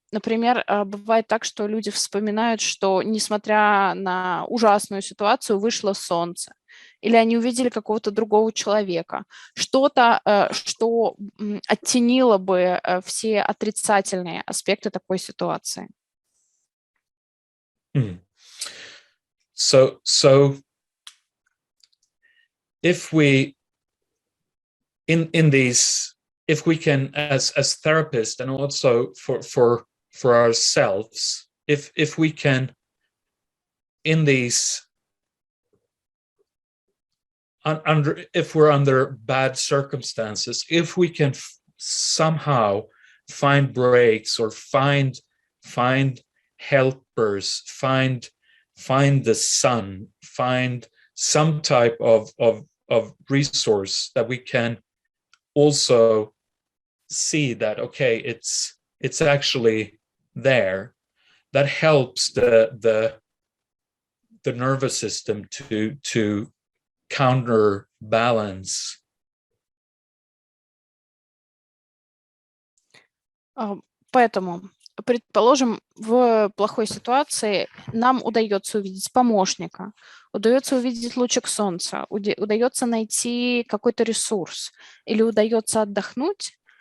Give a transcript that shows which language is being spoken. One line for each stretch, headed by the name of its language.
Russian: Например, бывает так, что люди вспоминают, что несмотря на ужасную ситуацию вышло солнце, или они увидели какого-то другого человека, что-то, что оттенило бы все отрицательные аспекты такой ситуации.
English: So if we in these, if we can as therapists and also for ourselves, if we can in these if we're under bad circumstances, if we can somehow find breaks or find helpers, find the sun, find some type of resource that we can also see that, okay, it's actually there, that helps the nervous system to counterbalance.
Russian: Поэтому, предположим, в плохой ситуации нам удается увидеть помощника, удается увидеть лучик солнца, удается найти какой-то ресурс или удается отдохнуть.